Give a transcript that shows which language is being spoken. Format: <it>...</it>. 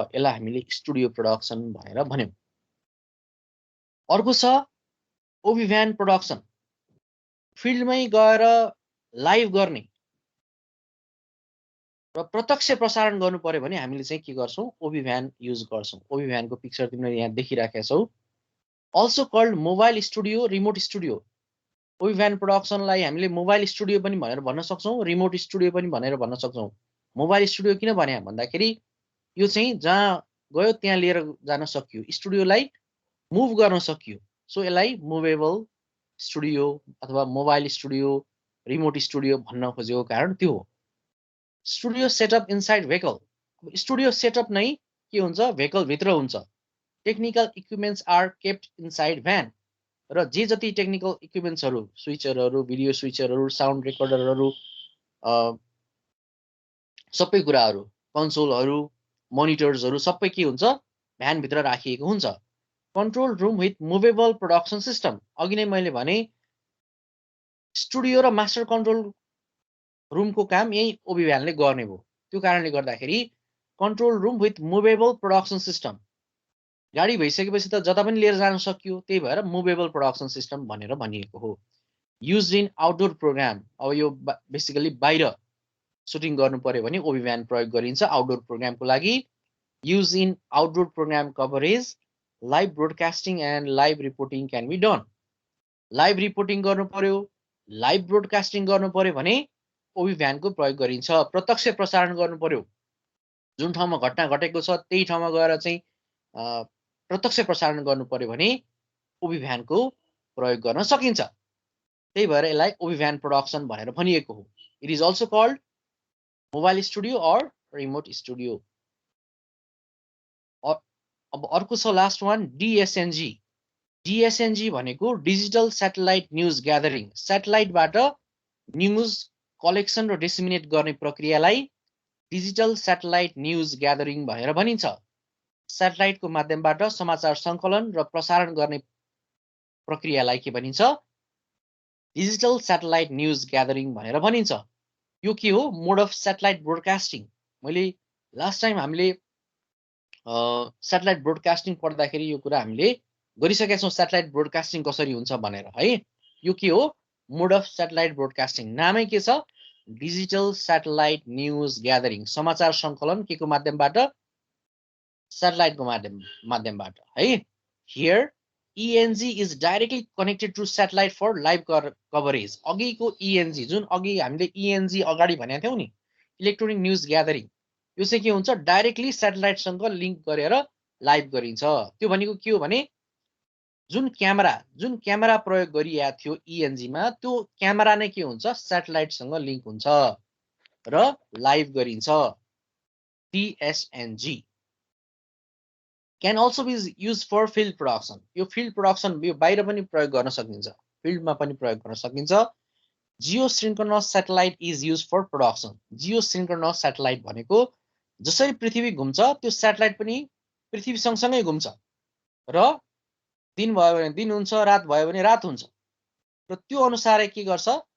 <ne>यसलाई हामीले studio production भनेर भन्यौँ। अर्को छ ओबी-भ्यान प्रोडक्सन। फिल्डमै गएर लाइभ गर्ने र प्रत्यक्ष प्रसारण गर्नु पर्यो भने हामीले चाहिँ के गर्छौँ? ओबी-भ्यान युज गर्छौँ। ओबी-भ्यानको पिक्चर तिमीले यहाँ देखिराखेका छौ।</ne> <en>Also called mobile studio, remote studio.</en> <ne>ओबी-भ्यान प्रोडक्सनलाई हामीले मोबाइल स्टुडियो पनि भनेर भन्न सक्छौँ, रिमोट स्टुडियो पनि भनेर भन्न सक्छौँ। मोबाइल स्टुडियो किन भने भन्दाखेरि यो चाहिँ जहाँ गयो त्यहाँ लिएर जान सकियो, स्टुडियोलाई मुभ गर्न सकियो। सो यसलाई मुभेबल स्टुडियो अथवा मोबाइल स्टुडियो, रिमोट स्टुडियो भन्न खोजेको कारण त्यो हो।</ne> <en>Studio setup inside vehicle.</en> <ne>Studio setup नै के हुन्छ? भेहिकल भित्र हुन्छ।</ne> <en>Technical equipments are kept inside van.</en> <ne>र जे जति टेक्निकल इक्विपमेन्ट्सहरू, स्विचरहरू, भिडियो स्विचरहरू, साउन्ड रेकर्डरहरू, सबै कुराहरू, कन्सोलहरू, मोनिटर्सहरू सबै के हुन्छ? भ्यानभित्र राखिएको हुन्छ।</ne> <en>Control room with movable production system.</en> <ne>अघि नै मैले भने स्टुडियो र मास्टर कन्ट्रोल रुमको काम यही ओबी-भ्यानले गर्ने भयो। त्यो कारणले गर्दाखेरि</ne> <en>Control room with movable production system.</en> <ne>गाडी भइसकेपछि त जता पनि लिएर जान सकियो, त्यही भएर मुभेबल प्रोडक्सन सिस्टम भनेर भनिएको हो।</ne> <en>Use in outdoor program.</en> <ne>अब यो बेसिकली बाहिर सुटिङ गर्नु पर्यो भने ओबी-भ्यान प्रयोग गरिन्छ आउटडोर प्रोग्रामको लागि।</ne> <en>Use in outdoor program coverage, live broadcasting and live reporting can be done.</en> <ne>Live reporting गर्नु पर्यो, लाइभ ब्रोडकास्टिङ गर्नु पर्यो भने ओबी-भ्यानको प्रयोग गरिन्छ। प्रत्यक्ष प्रसारण गर्नु पर्यो, जुन ठाउँमा घटना घटेको छ त्यही ठाउँमा गएर चाहिँ प्रत्यक्ष प्रसारण गर्नु पर्यो भने ओबी-भ्यानको प्रयोग गर्न सकिन्छ। त्यही भएर यसलाई ओबी-भ्यान प्रोडक्सन भनेर भनिएको हो।</ne> <en>It is also called mobile studio or remote studio.</en> <ne>अब अर्को छ लास्ट वान, DSNG। DSNG भनेको digital satellite news gathering. स्याटेलाइटबाट news collection र डिसिमिनेट गर्ने प्रक्रियालाई डिजिटल स्याटेलाइट न्युज ग्यादरिङ भनेर भनिन्छ। स्याटेलाइटको माध्यमबाट समाचार सङ्कलन र प्रसारण गर्ने प्रक्रियालाई के भनिन्छ? डिजिटल स्याटेलाइट न्युज ग्यादरिङ भनेर भनिन्छ। यो के हो?</ne> <en>Mode of satellite broadcasting.</en> <ne>मैले लास्ट टाइम हामीले स्याटेलाइट ब्रोडकास्टिङ पढ्दाखेरि यो कुरा हामीले गरिसकेका छौँ, स्याटेलाइट ब्रोडकास्टिङ कसरी हुन्छ भनेर है। यो के हो?</ne> <en>Mode of satellite broadcasting.</en> <ne>नामै के छ? Digital satellite news gathering. समाचार सङ्कलन के को माध्यमबाट? स्याटेलाइटको माध्यमबाट है।</ne> <en>Here ENG is directly connected to satellite for live coverage.</en> <ne>अघिको ENG जुन अघि हामीले ENG अगाडि भनेको थियौँ नि, इलेक्ट्रोनिक न्युज ग्यादरिङ, यो चाहिँ के हुन्छ? डाइरेक्टली स्याटेलाइटसँग लिङ्क गरेर लाइभ गरिन्छ। त्यो भनेको के हो भने जुन क्यामेरा प्रयोग गरिएको थियो ENG मा, त्यो क्यामेरा नै के हुन्छ? स्याटेलाइटसँग लिङ्क हुन्छ र लाइभ गरिन्छ।</ne> <en>DSNG can also be used for field production.</en> <ne>यो field production यो बाहिर पनि प्रयोग गर्न सकिन्छ, फिल्डमा पनि प्रयोग गर्न सकिन्छ।</ne> <en>Geosynchronous satellite is used for production.</en> <ne>जियोसिन्क्रोनस satellite भनेको जसरी पृथ्वी घुम्छ त्यो सैटेलाइट पनि पृथ्वी सँगसँगै घुम्छ र दिन भयो भने दिन हुन्छ, रात भयो भने रात हुन्छ र त्यो अनुसारै के गर्छ?</ne>